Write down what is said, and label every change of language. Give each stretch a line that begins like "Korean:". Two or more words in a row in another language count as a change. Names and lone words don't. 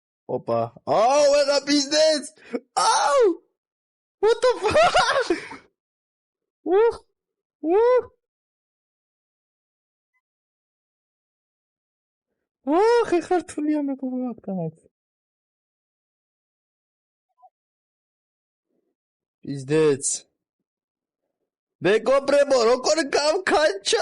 English: Opa. Oh, what a business! Oh! What the fuck? Woo! Woo!
Georgian: Oh, ხე ხართულია მეგობრებო აქ. Business. მეგობრებო, როგორ გავქანჩა?